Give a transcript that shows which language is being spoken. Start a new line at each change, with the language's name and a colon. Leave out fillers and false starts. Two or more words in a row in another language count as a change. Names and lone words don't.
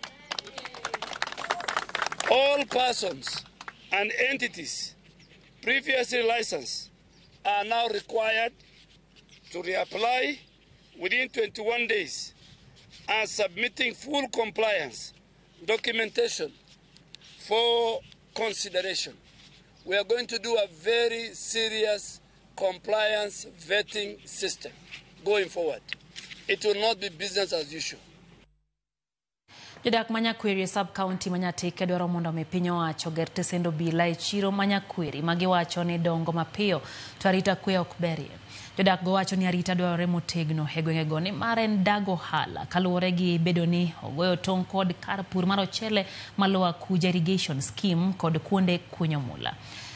English: All persons and entities previously licensed are now required to reapply within 21 days and submitting full compliance documentation for consideration. We are going to do a very serious compliance vetting system going forward. It will not be business as usual.
Luo (Kenya and Tanzania): Jodak Manyakweri sub-county Manyatike dwaro mondo mi piny owacho ger tesend obila e chiro Manyakweri magiwacho ni dongo mapiyo to arita kwe ok berie. Jodak go wacho ni arita dwarore motegno e gwengego ni mar en dago hala kaluwore gi bedo ni ogoyo tong' kod kar pur mar ochele maluwa Kuja irrigation scheme kod kuonde kunyo mula.